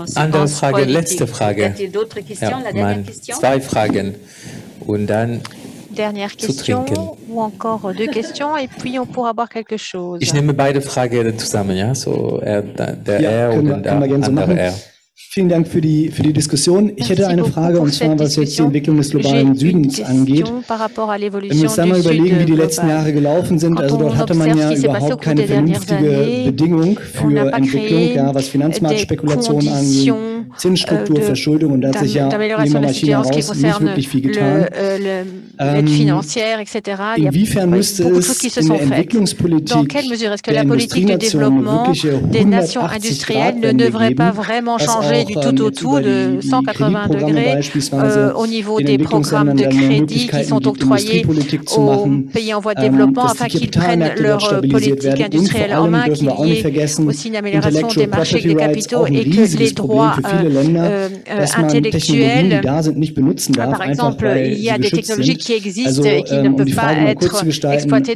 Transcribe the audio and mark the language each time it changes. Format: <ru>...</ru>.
<de>Andere Frage, letzte Frage. Ja, zwei Fragen. Und dann</de> <fr>dernière question ou encore 2 questions et puis on pourra boire quelque chose.</fr> <de>Ich nehme beide Fragen zusammen, ja, so der und der andere Vielen Dank für die Diskussion. Ich hätte eine Frage, und zwar was jetzt die Entwicklung des globalen Südens angeht. Wenn wir uns einmal überlegen, wie die letzten Jahre gelaufen sind, also dort hatte man ja überhaupt keine vernünftige Bedingung für Entwicklung, ja, was Finanzmarktspekulation angeht, Zinsstruktur, Verschuldung, und da hat sich ja neben der China raus nicht wirklich viel getan. Inwiefern müsste es in der Entwicklungspolitik der Industrienationen wirkliche 180-Grad-Wende geben,</de> <fr>du tout autour de 180 degrés au niveau des programmes de crédit qui sont octroyés aux pays en voie de développement afin qu'ils prennent leur politique industrielle en main, qu'il y ait aussi une amélioration des marchés des capitaux et que les droits intellectuels, par exemple, il y a des technologies qui existent et qui ne peuvent pas être exploitées.</fr>